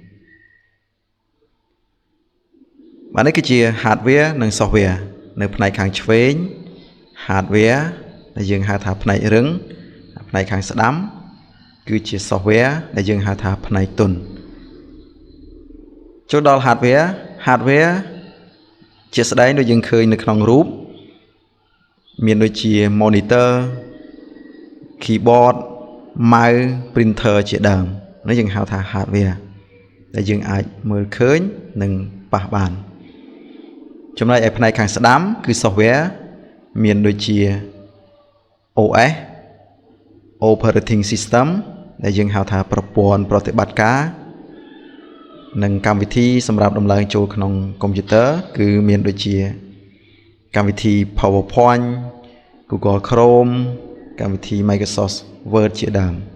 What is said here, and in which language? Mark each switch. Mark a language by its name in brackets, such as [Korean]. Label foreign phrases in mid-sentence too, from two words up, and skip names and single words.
[Khmer] បាទនេះគឺជា hardware និង software នៅផ្នែកខាងឆ្វេង hardware ដែលយើងហៅថាផ្នែករឹងផ្នែកខាងស្ដាំគឺជា software ដែលយើងហៅថាផ្នែកទន់ចូលដល់ hardware ជាស្ដែងដូច យើងឃើញនៅក្នុងរូបមានដូចជា [English] monitor keyboard mouse printer [Khmer] ជាដើមនេះយើងហៅថា hardware ដែលយើងអាចមើ លឃើញនិងប៉ះបានចំណែកឯផ្នែកខាងស្ដាំគឺ software មានដូចជា [English] OS Operating System [Khmer] ដែលយើងហៅថាប្រព័ន្ធប្រតិបត្តិការនិងកម្មវិធីសម្រាប់ដំឡើងចូលក្នុងកុំព្យូទ័រគឺមានដូចជាកម្មវិធី PowerPoint Google Chrome កម្មវិធី Microsoft Word ជាដើម